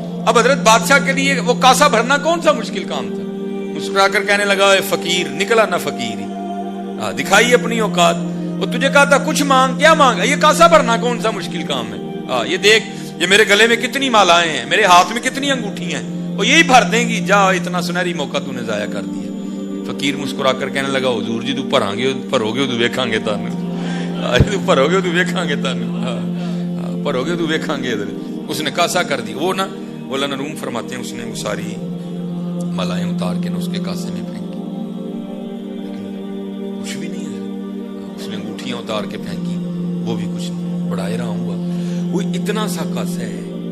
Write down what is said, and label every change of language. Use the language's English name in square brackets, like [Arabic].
[Urdu] اب حضرت بادشاہ کے لیے وہ کاسا بھرنا کون سا مشکل کام تھا. مسکرا کر کہنے لگا اے فقیر, نکلا نہ فقیر ہی, دکھائی اپنی اوقات. وہ تجھے کہا تھا کچھ مانگ, کیا مانگا, یہ کاسا بھرنا کون سا مشکل کام ہے, یہ دیکھ یہ میرے گلے میں کتنی مالائیں ہیں, میرے ہاتھ میں کتنی انگوٹھی ہیں, وہ یہی بھر دیں گی, جا اتنا سنہری موقع تو نے ضائع کر دیا. فقیر مسکرا کر کہنے لگا [Punjabi] حضور جی تو بھرو گے تو ویکھاں گے تانوں, بھرو گے تو ویکھاں گے تانوں, بھرو گے تو ویکھاں گے. [Urdu] اس نے کاسا کر دی. وہ نا مولانا روم فرماتے ہیں اس نے وہ ساری مالائیں اتار کے نا اس کے کاسے میں پھینکی, لیکن کچھ بھی نہیں ہے. اس نے انگوٹھیاں اتار کے پھینکی, وہ بھی کچھ نہیں. بڑا حیران ہوا, وہ اتنا سا کاسا ہے.